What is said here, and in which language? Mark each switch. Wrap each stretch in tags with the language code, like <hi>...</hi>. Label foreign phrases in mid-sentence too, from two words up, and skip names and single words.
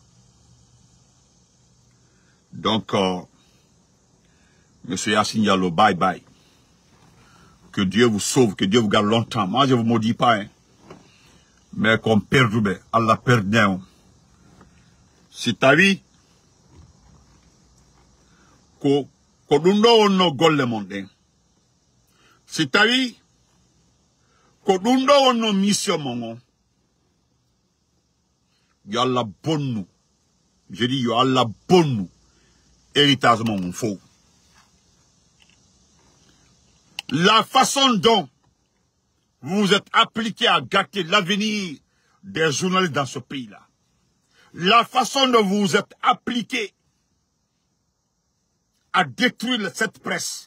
<fr>Donc, Monsieur Yassine Diallo, bye bye. Que Dieu vous sauve, que Dieu vous garde longtemps. Moi, je ne vous maudis pas, hein. Mais qu'on perde, Allah perd. Si ta vie,</fr> <ff>ko dundo no golle monde.</ff> <fr>Si ta vie,</fr> <ff>ko dundo no mission mongo. Yo Allah bonnu.</ff> <fr>Je dis</fr> <ff>yo Allah bonnu.</ff> <fr>Héritage mon faux. La façon dont vous vous êtes appliqué à gâter l'avenir des journalistes dans ce pays-là. La façon dont vous vous êtes appliqué à détruire cette presse.</fr>